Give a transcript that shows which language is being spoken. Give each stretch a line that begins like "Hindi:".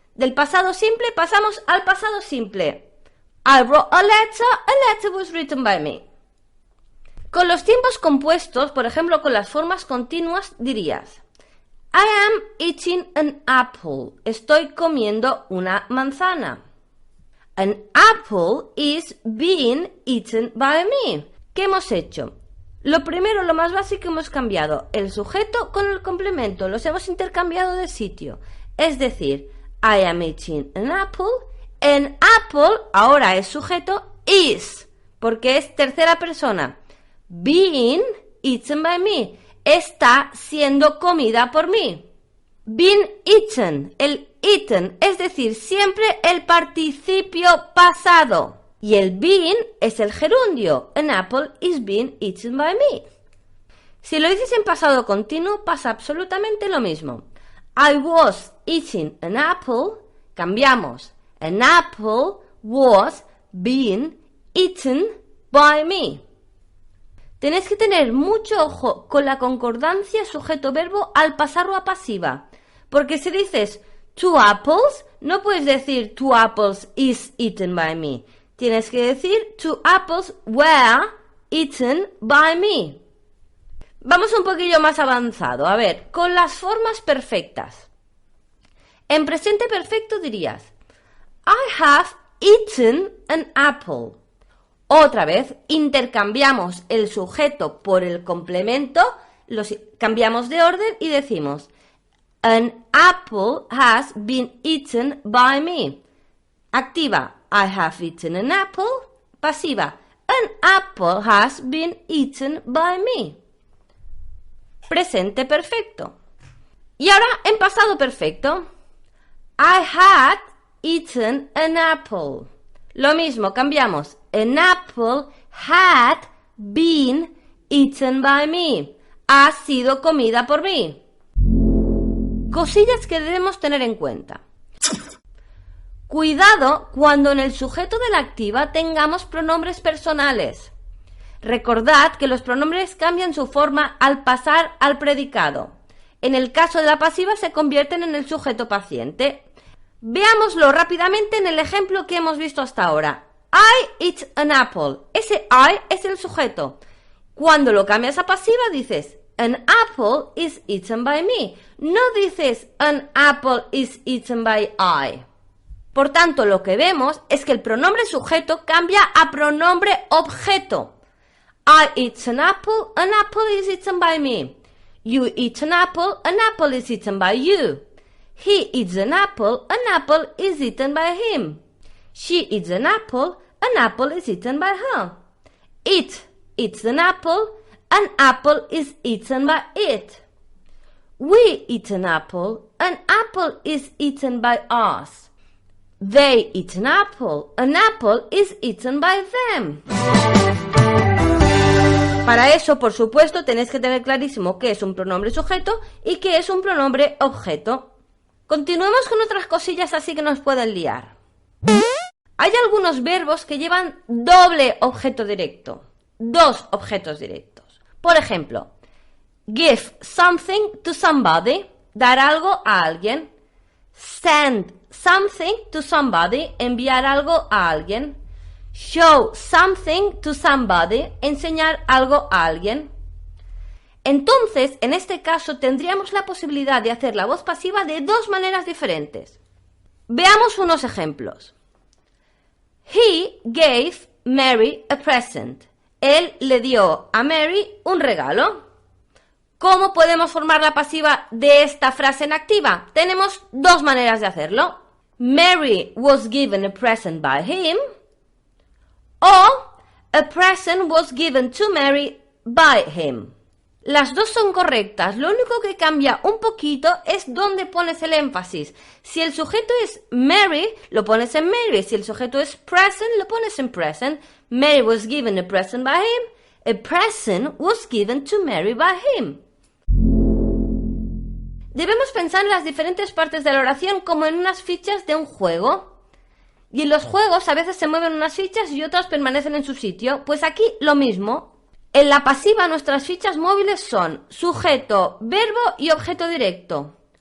Spanish: Del pasado simple pasamos al pasado simple.
English: I wrote a letter was written by me.
Spanish: Con los tiempos compuestos, por ejemplo con las formas continuas, dirías I am eating an apple. Estoy comiendo una manzana.
English: An apple is being eaten by me.
Spanish: ¿Qué hemos hecho? Lo primero, lo más básico, hemos cambiado el sujeto con el complemento. Los hemos intercambiado de sitio. Es decir, I am eating an apple. An apple, ahora es sujeto, is, porque es tercera persona. Being eaten by me. Está siendo comida por mí. Been eaten, el eaten, es decir, siempre el participio pasado. Y el been es el gerundio.
English: An apple is being eaten by me.
Spanish: Si lo dices en pasado continuo, pasa absolutamente lo mismo.
English: I was eating an apple, cambiamos. An apple was being eaten by me.
Spanish: Tenéis que tener mucho ojo con la concordancia sujeto-verbo al pasarlo a pasiva.
English: Porque si dices two apples, no puedes decir two apples is eaten by me. Tienes que decir two apples were eaten by me.
Spanish: Vamos un poquillo más avanzado. A ver, con las formas perfectas.
English: En presente perfecto dirías I have eaten an apple.
Spanish: Otra vez, intercambiamos el sujeto por el complemento, los cambiamos de orden y decimos An apple has been eaten by me.
English: Activa, I have eaten an apple. Pasiva, an apple has been eaten by me.
Spanish: Presente perfecto. Y ahora en pasado perfecto.
English: I had eaten an apple. Lo mismo, cambiamos. An apple had been eaten by me.
Spanish: Ha sido comida por mí. Cosillas que debemos tener en cuenta. Cuidado cuando en el sujeto de la activa tengamos pronombres personales. Recordad que los pronombres cambian su forma al pasar al predicado. En el caso de la pasiva se convierten en el sujeto paciente. Veámoslo rápidamente en el ejemplo que hemos visto hasta ahora.
English: I eat an apple. Ese I es el sujeto.
Spanish: Cuando lo cambias a pasiva dices An apple is eaten by me.
English: No dices an apple is eaten by I.
Spanish: Por tanto, lo que vemos es que el pronombre sujeto cambia a pronombre objeto.
English: I eat an apple is eaten by me. You eat an apple is eaten by you. He eats an apple is eaten by him. She eats an apple is eaten by her. It eats an apple is eaten by it. We eat an apple is eaten by us. They eat an apple is eaten by them.
Spanish: Para eso, por supuesto, tenéis que tener clarísimo qué es un pronombre sujeto y qué es un pronombre objeto. Continuemos con otras cosillas así que nos pueden liar. Hay algunos verbos que llevan doble objeto directo, dos objetos directos.
English: Por ejemplo, give something to somebody, dar algo a alguien. Send something to somebody, enviar algo a alguien. Show something to somebody, enseñar algo a alguien.
Spanish: Entonces, en este caso, tendríamos la posibilidad de hacer la voz pasiva de dos maneras diferentes.
English: Veamos unos ejemplos. He gave Mary a present.
Spanish: Él le dio a Mary un regalo. ¿Cómo podemos formar la pasiva de esta frase en activa? Tenemos dos maneras de hacerlo.
English: Mary was given a present by him, o a present was given to Mary by him.
Spanish: Las dos son correctas, lo único que cambia un poquito es dónde pones el énfasis. Si el sujeto es Mary, lo pones en Mary. Si el sujeto es present, lo pones en present.
English: Mary was given a present by him. A present was given to Mary by him.
Spanish: Debemos pensar en las diferentes partes de la oración como en unas fichas de un juego. Y en los juegos a veces se mueven unas fichas y otras permanecen en su sitio. Pues aquí lo mismo. En la pasiva nuestras fichas móviles son sujeto, verbo y objeto directo.